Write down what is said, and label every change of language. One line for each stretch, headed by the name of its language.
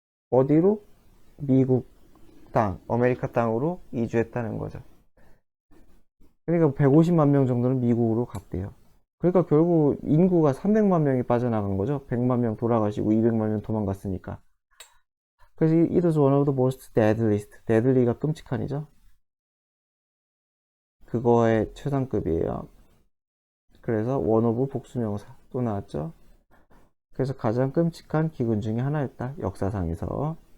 Korean: 어디로? 미국 땅, 아메리카 땅으로 이주했다는 거죠. 그러니까 150만 명 정도는 미국으로 갔대요. 그러니까 결국 인구가 300만 명이 빠져나간 거죠. 100만 명 돌아가시고 200만 명 도망갔으니까.
English: 그래서 it was one of the most deadliest.
Korean: deadly가 끔찍한이죠. 그거의 최상급이에요. 그래서
English: one of
Korean: 복수명사 또 나왔죠. 그래서 가장 끔찍한 기근 중에 하나였다. 역사상에서.